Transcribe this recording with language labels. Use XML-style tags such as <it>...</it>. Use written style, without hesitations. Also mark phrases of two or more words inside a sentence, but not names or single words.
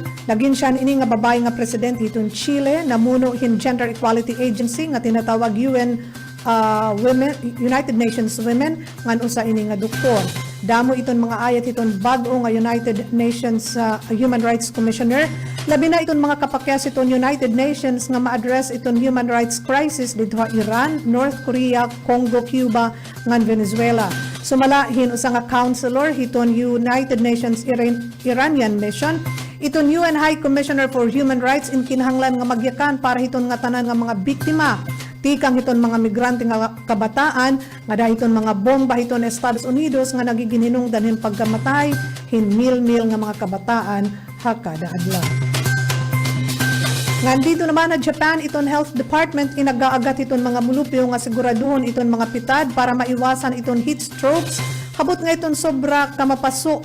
<war>Lagin siya ini nga babae nga presidente hiton Chile, namuno hin</war> <en>Gender Equality Agency</en> <war>nga tinatawag United Nations Women, ngan usa ini nga doktor. Damo iton mga ayat iton bag-o nga United Nations Human Rights Commissioner. Labi na iton mga kapakyas iton United Nations nga ma-address iton</war> <en>human rights crisis</en> <war>dito sa Iran, North Korea, Congo, Cuba, ngan Venezuela. Sumalahin usa nga counselor iton United Nations Iranian Mission. Iton UN High Commissioner for Human Rights in kinahanglan nga magyakan para iton nga tanan nga mga biktima. Tikang hiton mga migrante nga kabataan, nga dahiton mga bomba hiton Estados Unidos nga nagiging hinungdan hin pagkamatay, hin mil-mil nga mga kabataan hakada adlaw.</war> <tl>Nandito naman</tl> <war>na Japan, iton Health Department inagaagat iton mga mulupyo nga siguraduhon iton mga pitad para maiwasan iton</war> <en>heat strokes,</en> <war>habot nga iton sobra kamapaso.</war>